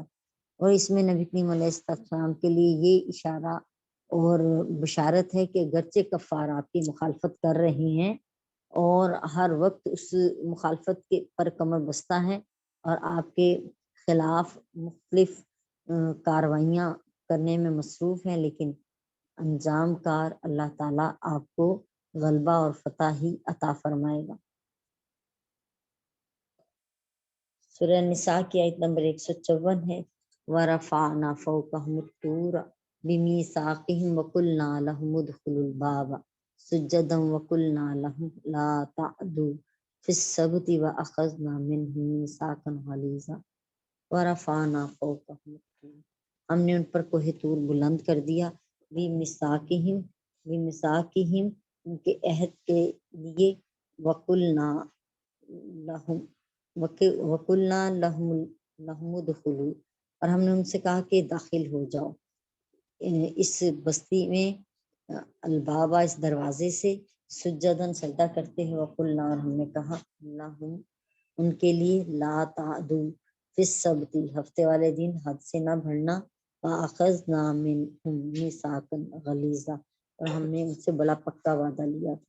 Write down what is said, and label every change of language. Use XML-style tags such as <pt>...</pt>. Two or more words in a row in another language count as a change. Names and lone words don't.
<hi>और इसमें नबी करीम अलैहिस्सलाम के लिए ये इशारा और बशारत है कि अगरचे कफ़ार आपकी मुखालफत कर रहे हैं और हर वक्त उस मुखालफत के पर कमर बस्ता है और आपके खिलाफ मुख्तलिफ कार्रवाइयाँ करने में मसरूफ हैं, लेकिन अंजाम कार अल्लाह ताला आपको गलबा और फतह ही अता फरमाएगा। सूरह निसा की आयत नंबर 154 है,</hi> <ar>ورفعنا فوقهم الطور بميثاقهم وقلنا لهم ادخلوا الباب سجدا وقلنا لهم لا تعدوا في السبت وأخذنا منهم ميثاقا غليظا ورفعنا فوقهم الطور,</ar> <hi>हमने उन पर कोहे तूर बुलंद कर दिया, बिमिसाक़िहिम उनके अहद के लिए,</hi> <ar>وقلنا لهم وقلنا لهم ادخلوا,</ar> <hi>और हमने उनसे कहा कि दाखिल हो जाओ इस बस्ती में, अलबाबा इस दरवाजे से, सुज्जदन सजदा करते हैं, वक़ुलना और हमने कहा लहुम उनके लिए,</hi> <ar>لا تعدوا في السبت</ar> <hi>हफ्ते वाले दिन हद से ना बढ़ना,</hi> <ar>وأخذنا منهم ميثاقا غليظا</ar> <hi>और हमने उनसे बड़ा पक्का वादा लिया था।</hi>